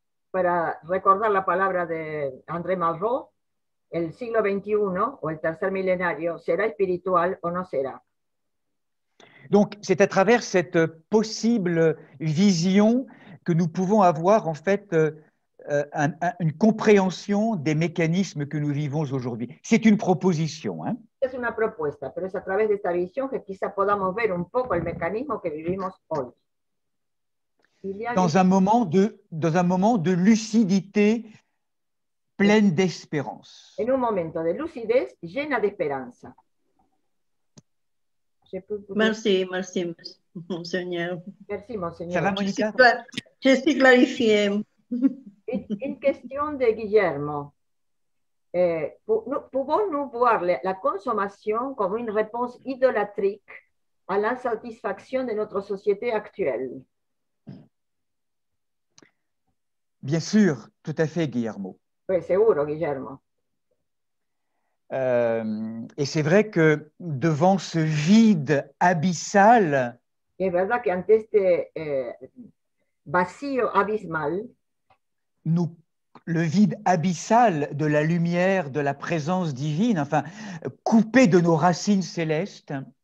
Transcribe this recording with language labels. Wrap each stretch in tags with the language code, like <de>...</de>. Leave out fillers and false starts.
<es>Para recordar la palabra de André Malraux, el siglo XXI o el tercer milenario será espiritual o no será.</es> <fr>Donc, c'est à travers cette possible vision que nous pouvons avoir en fait une compréhension des mécanismes que nous vivons aujourd'hui. C'est une proposition.</fr> <es>Es una propuesta, pero es a través de esta visión que quizá podamos ver un poco el mecanismo que vivimos hoy.</es> <fr>Dans un moment de lucidité pleine d'espérance.</fr> <es>En un momento de lucidez llena de esperanza.</es> <fr>Merci, Monseigneur. Merci, Monseigneur. Ça va, Monica? Je suis clarifiée. Une question de Guillermo. Pouvons-nous voir la consommation comme une réponse idolâtrique à l'insatisfaction de notre société actuelle? Bien sûr, tout à fait, Guillermo.</fr> <es>Oui, seguro, Guillermo.</es> <fr>Et c'est vrai que devant ce vide abyssal,</fr> <es>es verdad que ante este vacío abismal,</es> <fr>le vide abyssal de la lumière, de la présence divine, enfin, coupé de nos racines célestes,</fr>